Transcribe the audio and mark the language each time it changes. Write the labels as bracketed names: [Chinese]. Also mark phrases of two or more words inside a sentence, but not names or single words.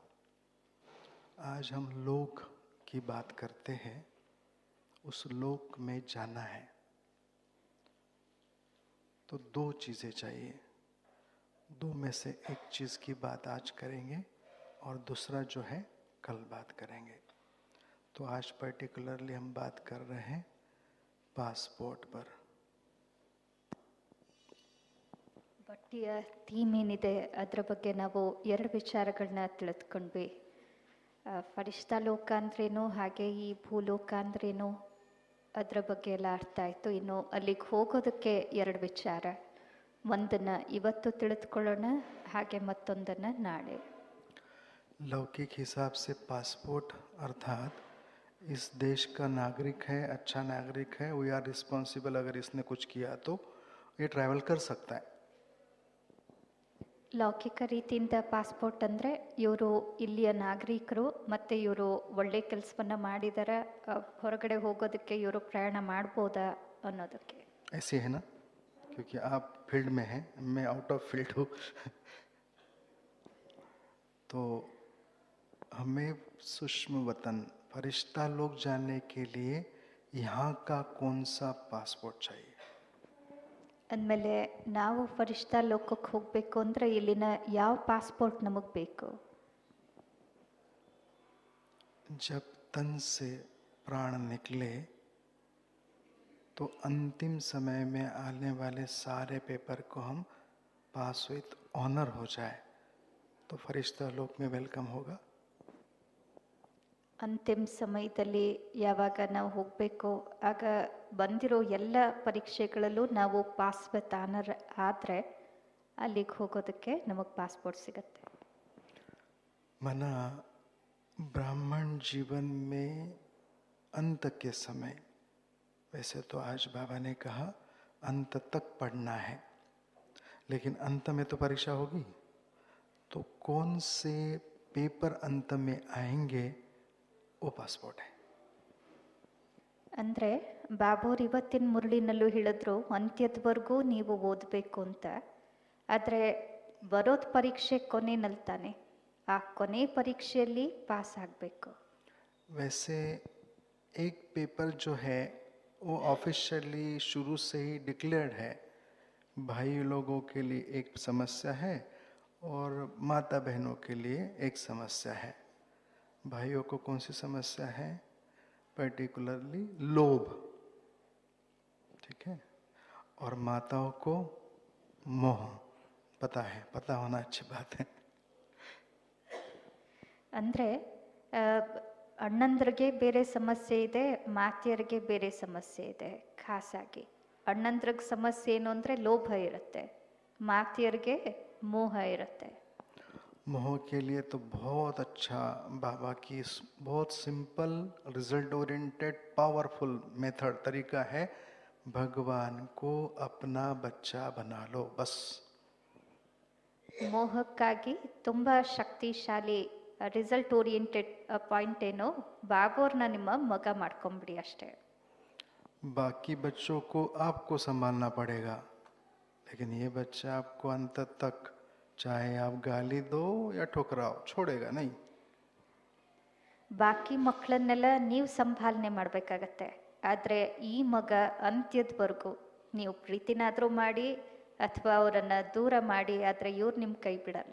[Hindi] आज हम लोक की बात करते हैं, उस लोक में जाना है तो दो चीज़ें चाहिए। दो में से एक चीज़ की बात आज करेंगे और दूसरा जो है कल बात करेंगे। तो आज पर्टिकुलरली हम बात कर रहे हैं पासपोर्ट पर। [Kannada] ಬಟ್ಟಿಯ ಥೀಮ್ ಏನಿದೆ ಅದರ ಬಗ್ಗೆ ನಾವು ಎರಡು ವಿಚಾರಗಳನ್ನ ತಿಳಿದುಕೊಂಡ್ವಿ. ಫರಿಷ್ಠಾ ಲೋಕ ಅಂದ್ರೇನು, ಹಾಗೆ ಈ ಭೂಲೋಕ ಅಂದ್ರೇನು, ಅದರ ಬಗ್ಗೆ ಎಲ್ಲ ಅರ್ಥ ಆಯಿತು. ಇನ್ನು ಅಲ್ಲಿಗೆ ಹೋಗೋದಕ್ಕೆ ಎರಡು ವಿಚಾರ, ಒಂದನ್ನು ಇವತ್ತು ತಿಳಿದುಕೊಳ್ಳೋಣ, ಹಾಗೆ ಮತ್ತೊಂದನ್ನು ನಾಳೆ. [Hindi] लौकिक हिसाब से पासपोर्ट अर्थात इस देश का नागरिक है, अच्छा नागरिक है, [English] we are responsible. [Hindi] अगर इसने कुछ किया तो ये ट्रैवल कर सकता है। [Kannada] ಲೌಕಿಕ ರೀತಿಯಿಂದ ಪಾಸ್ಪೋರ್ಟ್ ಅಂದರೆ ಇವರು ಇಲ್ಲಿಯ ನಾಗರಿಕರು ಮತ್ತು ಇವರು ಒಳ್ಳೆ ಕೆಲಸವನ್ನು ಮಾಡಿದರೆ ಹೊರಗಡೆ ಹೋಗೋದಕ್ಕೆ ಇವರು ಪ್ರಯಾಣ ಮಾಡ್ಬೋದಾ ಅನ್ನೋದಕ್ಕೆ. [Hindi] ऐसे है ना, क्योंकि आप फील्ड में हैं, मैं [English] out of field [Hindi] हूँ तो हमें सूक्ष्म वतन फरिश्ता लोग जाने के लिए यहाँ का कौन सा पासपोर्ट चाहिए? [Kannada] ಅಂದಮೇಲೆ ನಾವು ಫರಿಷ್ಠಾ ಲೋಕಕ್ಕೆ ಹೋಗಬೇಕು ಅಂದರೆ ಇಲ್ಲಿನ ಯಾವ ಪಾಸ್ಪೋರ್ಟ್ ನಮಗೆ ಬೇಕು? [Hindi] जब तन से प्राण निकले तो अंतिम समय में आने वाले सारे पेपर को हम [English] pass with honour [Hindi] हो जाए तो फरिश्ता लोक में वेलकम होगा। [Kannada] ಅಂತಿಮ ಸಮಯದಲ್ಲಿ ಯಾವಾಗ ನಾವು ಹೋಗಬೇಕು, ಆಗ ಬಂದಿರೋ ಎಲ್ಲ ಪರೀಕ್ಷೆಗಳಲ್ಲೂ ನಾವು [English] pass with honour [Kannada] ಆದರೆ ಅಲ್ಲಿಗೆ ಹೋಗೋದಕ್ಕೆ ನಮಗೆ ಪಾಸ್ಪೋರ್ಟ್ ಸಿಗತ್ತೆ. [Hindi] मना ब्राह्मण जीवन में अंत के समय, वैसे तो आज बाबा ने कहा अंत तक पढ़ना है, लेकिन अंत में तो परीक्षा होगी, तो कौन से पेपर अंत में आएंगे वो पासपोर्ट है। [Kannada] ಅಂದರೆ ಬಾಬೂರ್ ಇವತ್ತಿನ ಮುರಳಿನಲ್ಲೂ ಹೇಳಿದ್ರು ಅಂತ್ಯದವರೆಗೂ ನೀವು ಓದಬೇಕು ಅಂತ. ಆದರೆ ಬರೋದು ಪರೀಕ್ಷೆ ಕೊನೆಯಲ್ಲಿ ತಾನೆ, ಆ ಕೊನೆ ಪರೀಕ್ಷೆಯಲ್ಲಿ ಪಾಸ್ ಆಗಬೇಕು. [Hindi] वैसे एक पेपर जो है वो ऑफिशियली शुरू से ही डिक्लेयर्ड है, भाई लोगों के लिए एक समस्या है और माता बहनों के लिए एक समस्या है। भाइयों को कौन सी समस्या है? पर्टिकुलरली लोभ, ठीक है, और माताओं को मोह। पता है, पता होना अच्छी बात है। [Kannada] ಅಂದರೆ ಅಣ್ಣಂದ್ರಿಗೆ ಬೇರೆ ಸಮಸ್ಯೆ ಇದೆ, ಮಾತೆಯರಿಗೆ ಬೇರೆ ಸಮಸ್ಯೆ ಇದೆ. ಖಾಸಾಗಿ ಅಣ್ಣಂದ್ರಿಗೆ ಸಮಸ್ಯೆ ಏನು ಅಂದರೆ ಲೋಭ ಇರುತ್ತೆ, ಮಾತೆಯರಿಗೆ ಮೋಹ ಇರುತ್ತೆ. [Hindi] मोह के लिए तो बहुत अच्छा बाबा की बहुत [English] simple result oriented powerful method [Hindi] तरीका है, भगवान को अपना बच्चा बना लो बस। [Kannada] ಮೋಹಕ್ಕಾಗಿ ತುಂಬ ಶಕ್ತಿಶಾಲಿ [English] result oriented point [Kannada] ಏನು, ಬಾಬೋರ್ನ ನಿಮ್ಮ ಮಗ ಮಾಡ್ಕೊಂಬಿಡಿ ಅಷ್ಟೇ. [Hindi] बाकी बच्चों को आपको संभालना पड़ेगा, लेकिन ये बच्चा आपको अंत तक, चाहे आप गाली दो या ठुकराओ, छोड़ेगा नहीं। [Kannada] ಬಾಕಿ ಮಕ್ಕಳನ್ನೆಲ್ಲ ನೀವು ಸಂಭಾಲನೆ ಮಾಡಬೇಕಾಗತ್ತೆ, ಆದರೆ ಈ ಮಗ ಅಂತ್ಯದವರೆಗೂ ನೀವು ಪ್ರೀತಿನಾದರೂ ಮಾಡಿ ಅಥವಾ ಅವರನ್ನು ದೂರ ಮಾಡಿ, ಆದರೆ ಇವ್ರು ನಿಮ್ಮ ಕೈ ಬಿಡಲ್ಲ.